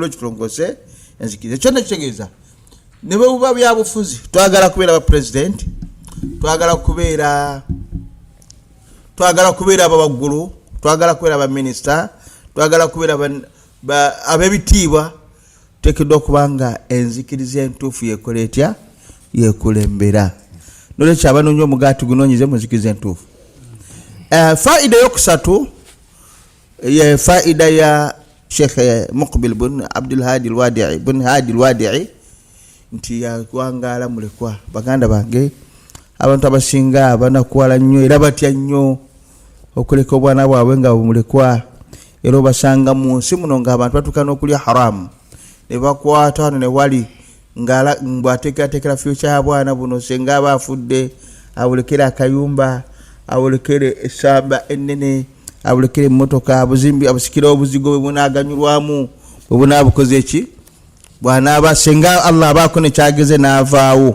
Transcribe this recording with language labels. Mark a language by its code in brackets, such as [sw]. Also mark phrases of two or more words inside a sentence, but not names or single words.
[lg] Olwekyo tulongose enzikiriza. Ekyo nekitegeeza ne bwe buba byabufuzi, twagala kubeera ba president, twagala kubeera abawaggulu, twagala kubeera aba minisita, twagala kubeera ab'ebitiibwa, tekeddwa okuba nga enzikiriza entuufu yekola etya, yekulembera. nolwekyo abanoonya omugaati gunoonyeze muzikiza entuufu. Faida yokusatu ye faida ya Sheikh Muqbil bin Abdul Hadi al-Wadi'i bin Hadi al-Wadi'i nti yakwangala mulekwa baganda bange abantu abasinga banakuwala nnyo era batya nnyo okuleka obwana bwabwe nga mulekwa era basanga mu nsi muno ng'abantu batukana okulya haramu ne bakwata wano ne wali ng'ateekerateekera future ya bwana buno senga aba afudde awolekera akayumba awolekere essamba ennene awolekere emmotoka abuzimbi abusikira obuzigo bwe bunaaganyulwamu bwe bunaabukoze eki bw'anaaba senga Allah abaako ne kyageze n'avaawo.